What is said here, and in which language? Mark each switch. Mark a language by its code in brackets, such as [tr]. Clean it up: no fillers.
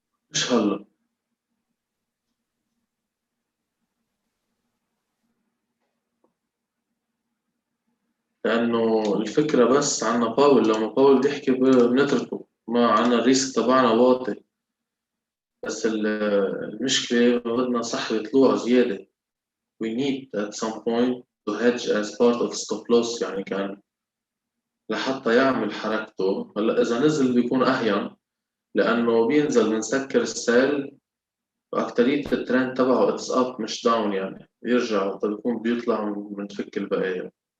[ar] مش هلا، لأنه الفكرة بس عنا باول، لما باول بيحكي بنتركه، ما عنا الريسك تبعنا واطي، بس المشكلة بدنا سحب طلوع زيادة. [en] we need at some point to hedge as part of stop loss، [ar] يعني كان لحتى يعمل حركته. هلا إذا نزل بيكون أهين، لأنه بينزل بنسكر السيل، وأكترية الترند تبعه [en] it's up [ar] مش داون، يعني بيرجع وقت بيكون بيطلع بنفك البقايا.